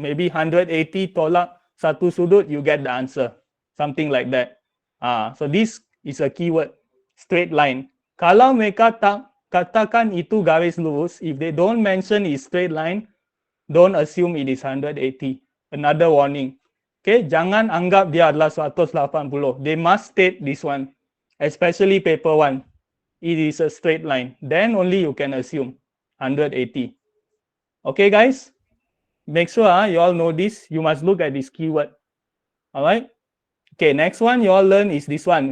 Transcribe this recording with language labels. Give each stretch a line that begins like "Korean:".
English: Maybe 180 tolak satu sudut, you get the answer. Something like that. So this is a keyword. Straight line. Kalau mereka tak katakan itu garis lurus, if they don't mention is straight line, don't assume it is 180. Another warning.
Malay: Okay, jangan anggap dia adalah 180.
English: They must state this one. Especially paper 1. It is a straight line. Then only you can assume 180. Okay, guys? Make sure you all know this. You must look at this keyword. Alright? Okay, next one you all learn is this one.